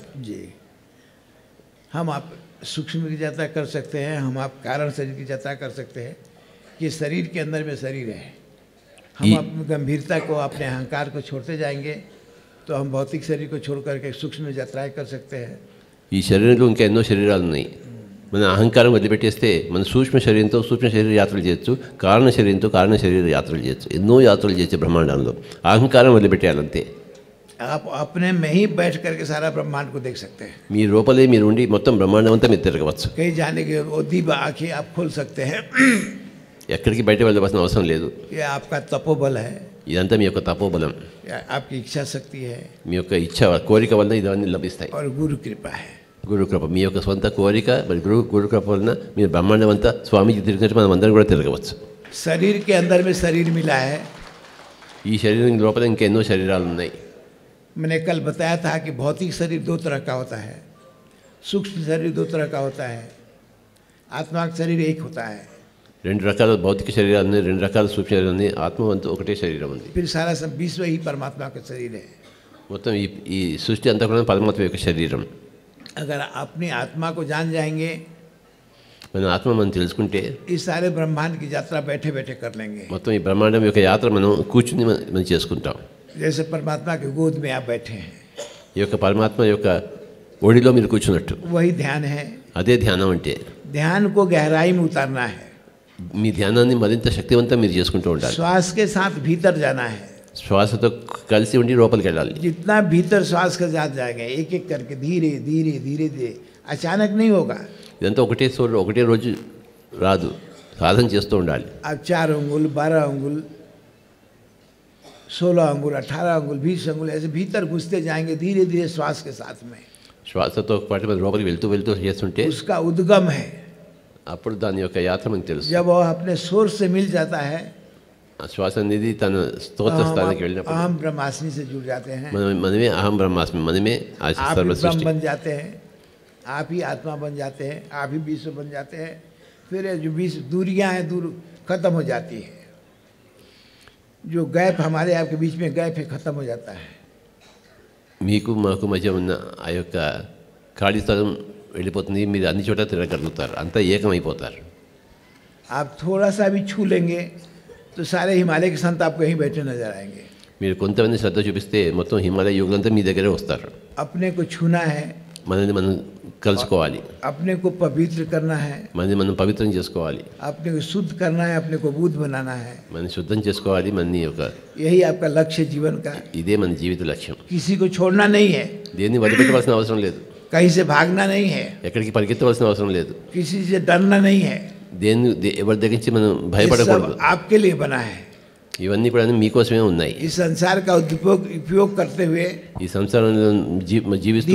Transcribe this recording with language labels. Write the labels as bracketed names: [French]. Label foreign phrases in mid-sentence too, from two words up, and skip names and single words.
[Hindi] जी. हम आप सूक्ष्म की यात्रा कर सकते हैं, हम आप कारण शरीर की यात्रा कर सकते हैं. ये शरीर के अंदर में शरीर है. हम अपनी गंभीरता को, अपने अहंकार को छोड़ते जाएंगे तो हम भौतिक शरीर को छोड़ करके सूक्ष्म यात्राएं कर सकते हैं. [Telugu] ఈ శరీరంలో ఇంకా ఎన్నో శరీరాలు ఉన్నాయి. మన అహంకారం వదిలిపెట్టేస్తే మన సూక్ష్మ శరీరంతో సూక్ష్మ శరీర యాత్రలు చేయొచ్చు, కారణ శరీరంతో కారణ శరీర యాత్రలు చేయొచ్చు. ఎన్నో యాత్రలు చేయొచ్చు బ్రహ్మాండంలో. అహంకారం వదిలిపెట్టేయాలంతే. [Hindi] आप अपने में ही बैठ करके सारा ब्रह्मांड को देख सकते हैं. [Telugu] మీ లోపలే మీరు ఉండి మొత్తం బ్రహ్మాండం అంతా మీరు తిరగవచ్చు. [Hindi] कहीं जाने के वो दीप आँखें आप खोल सकते हैं. [Telugu] ఎక్కడికి బయట వెళ్ళవలసిన అవసరం లేదు. [Hindi] ये आपका तपोबल है, [Telugu] ఇదంతా మీ యొక్క తపోబలం, [Hindi] आपकी इच्छा शक्ति है [Telugu] మీ యొక్క ఇచ్ఛ కోరిక వల్ల ఇవన్నీ లభిస్తాయి. [Hindi] और गुरु कृपा है. [Telugu] గురు కృప, మీ యొక్క సొంత కోరిక మరి గురు కృప వలన మీరు బ్రహ్మాండం అంతా స్వామీజీ తిరిగినట్టు మనం అందరం కూడా తిరగవచ్చు. [Hindi] शरीर के अंदर में शरीर मिला है. [Telugu] ఈ శరీరం లోపల ఇంకెన్నో శరీరాలు ఉన్నాయి. [Hindi] मैंने कल बताया था कि भौतिक शरीर दो तरह का होता है, सूक्ष्म शरीर दो तरह का होता है, आत्मा का शरीर एक होता है. [Telugu] రెండు రకాల భౌతిక శరీరాలు ఉన్నాయి, రెండు రకాల సూక్ష్మ శరీరాలు ఉన్నాయి. ఆత్మ అంతా ఒకటే శరీరం ఉంది. [Hindi] फिर सारा सब विश्व ही परमात्मा का शरीर है. [Telugu] మొత్తం ఈ సృష్టి అంతా కూడా పరమాత్మ యొక్క శరీరం. [Hindi] अगर अपनी आत्मा को जान जाएंगे [Telugu] మన ఆత్మ మనం తెలుసుకుంటే [Hindi] इस सारे ब्रह्मांड की यात्रा बैठे बैठे कर लेंगे. [Telugu] మొత్తం ఈ బ్రహ్మాండం యొక్క యాత్ర మనం కూర్చుని మనం చేసుకుంటాం. [Hindi] जैसे परमात्मा के गोद में आप बैठे हैं, [Telugu] ఈ యొక్క పరమాత్మ యొక్క ఒడిలో మీరు కూర్చున్నట్టు [Hindi] वही ध्यान है. [Telugu] అదే ధ్యానం అంటే. [Hindi] ध्यान को गहराई में उतारना है. [Telugu] మీ ధ్యానాన్ని మరింత శక్తివంతం మీరు చేసుకుంటూ ఉండాలి. [Hindi] श्वास के साथ भीतर जाना है. [Telugu] శ్వాసతో కలిసి ఉండి లోపలికి వెళ్ళాలి. [Hindi] जितना भीतर श्वास के साथ जाएंगे एक एक करके धीरे धीरे धीरे धीरे, अचानक नहीं होगा. [Telugu] ఇదంతా ఒకటే రోజు రాదు, సాధన చేస్తూ ఉండాలి. [Hindi] आप 4 अंगुल 12 अंगुल 16 अंगुल, 18 अंगुल, 20 अंगुल ऐसे भीतर घुसते जाएंगे धीरे धीरे श्वास के साथ में। [Telugu] శ్వాసతో పాటు మనం లోపలికి వెళ్తూ వెళ్తూ చేస్తుంటే [Hindi] उसका उद्गम है। [Telugu] అప్పుడు దాని యొక్క యాత్ర మనకు తెలుసు. [Hindi] जब वह अपने सोर्स से मिल जाता है, [Telugu] ఆ శ్వాస అనేది తన స్తోత్ర స్థానానికి వెళ్ళినప్పుడు [Sanskrit] अहम ब्रह्मास्मि [Hindi] से जुड़ जाते हैं। [Telugu] మనమే [Sanskrit] అహం బ్రహ్మాస్మి, [Telugu] మనమే ఆ [Hindi] आप ही [Telugu] సర్వ [Hindi] ब्रह्म [Telugu] సృష్టి. [Hindi] बन जाते हैं, आप ही आत्मा बन जाते हैं, आप ही विश्व बन जाते हैं। फिर ये जो विश्व दूरियां हैं दूर खत्म हो जाती है। जो गैप हमारे आपके बीच में गैप है खत्म हो जाता है। [Telugu] మీకు మాకు మధ్య ఉన్న ఆ యొక్క ఖాళీ స్థలం వెళ్ళిపోతుంది. మీరు అన్ని చోట్ల తిరగలుగుతారు, అంతా ఏకమైపోతారు. [Hindi] आप थोड़ा सा भी छू लेंगे तो सारे हिमालय के संत आपको यहीं बैठे नजर आएंगे। [Telugu] మీరు కొంతమంది శ్రద్ధ చూపిస్తే మొత్తం హిమాలయ యోగులంతా మీ దగ్గరే వస్తారు. [Hindi] अपने को छूना है, [Telugu] మనల్ని మనం కలుసుకోవాలి, [Hindi] अपने को पवित्र करना है, [Telugu] మనల్ని మనం పవిత్రం చేసుకోవాలి, [Hindi] अपने को शुद्ध करना है, अपने को बुद्ध बनाना है। [Telugu] మనం శుద్ధం చేసుకోవాలి. మన యొక్క [Hindi] यही आपका लक्ष्य जीवन का। [Telugu] ఇదే మన జీవిత లక్ష్యం. [Hindi] किसी को छोड़ना नहीं है, [Telugu] దేన్ని వదిలిపెట్టవలసిన అవసరం లేదు, [Hindi] कहीं से भागना नहीं है, [Telugu] ఎక్కడికి పరిగెత్తవలసిన అవసరం లేదు, [Hindi] किसी से डरना नहीं है। [Telugu] దేన్ని ఎవరి దగ్గర నుంచి మనం [Hindi] ये [Telugu] భయపడకూడదు. [Hindi] सब आपके लिए बना है। [Telugu] ఇవన్నీ కూడా మీకోసమే ఉన్నాయి. [Hindi] इस संसार का उपयोग करते हुए [Telugu] ఈ సంసారంలో జీవిస్తూ